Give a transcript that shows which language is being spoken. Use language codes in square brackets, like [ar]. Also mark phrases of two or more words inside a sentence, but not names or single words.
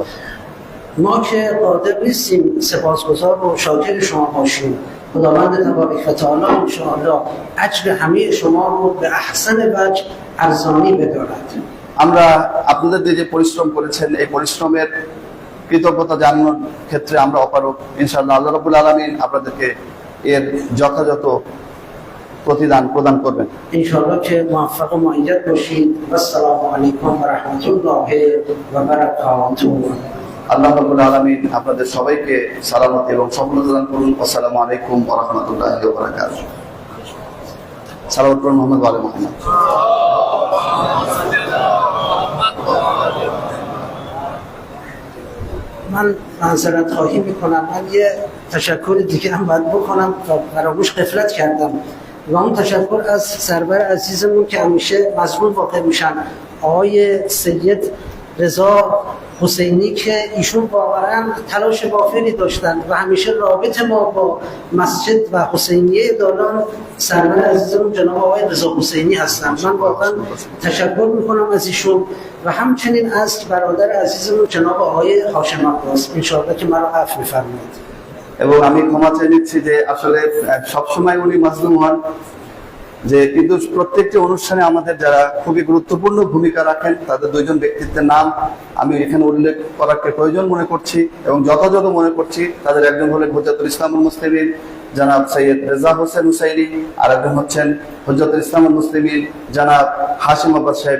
[fa] ما که قادر نیستیم سپاسگزار و شاکر شما باشیم. خداوند تبارک و تعالی انشاءالله اجر همه شما رو به احسن وجه ارزانی بدارد। [bn] আমরা আপনাদের যে পরিশ্রম করেছেন এই পরিশ্রমের কৃতজ্ঞতা জানানোর ক্ষেত্রে আমরা অপারগ। [ar] إن شاء الله الله رب العالمين [bn] আপনাদেরকে এর যথাযথ প্রতিদান প্রদান করবেন। [fa] انشاءالله که موفق و مؤید باشید. [ar] و السلام علیکم و رحمت الله و برکاته। الله رب العالمين [bn] আপনাদের সবাইকে সালামত এবং সফলতা দান করুন। [ar] السلام عليكم ورحمة الله وبركاته. [bn] সালাওয়াত করুন [ar] محمد وآل محمد. [fa] من معذرت خواهی میکنم، من یه تشکر دیگه هم باید بکنم و فراموش غفلت کردم و اون تشکر از سرور عزیزمون که همیشه مظلوم واقع میشن، آقای سید رضا حسینی که ایشون واقعا تلاش وافری داشتن و همیشه رابط ما با مسجد و حسینیه دالان سرور عزیزمون جناب آقای رضا حسینی هستن. من واقعا تشکر میکنم از ایشون و همچنین از برادر عزیزمون جناب آقای هاشم عباس، انشاءالله که مرا عفو می‌فرمایید। [bn] এবং আমি ক্ষমা চেয়ে নিচ্ছি যে আসলে সবসময় উনি মাজলুম হন, যে কিন্তু প্রত্যেকটি অনুষ্ঠানে আমাদের যারা খুবই গুরুত্বপূর্ণ ভূমিকা রাখেন তাদের দুইজন ব্যক্তিত্বের নাম আমি এখানে উল্লেখ করাকে প্রয়োজন মনে করছি এবং যথাযথ মনে করছি। তাদের একজন হলেন [ar] حجة الإسلام المسلمين [bn] জনাব সৈয়দ রেজা হোসেন হুসাইনি, আর একজন হচ্ছেন [ar] حجة الإسلام المسلمين [bn] জনাব হাশিম আব্বাস সাহেব।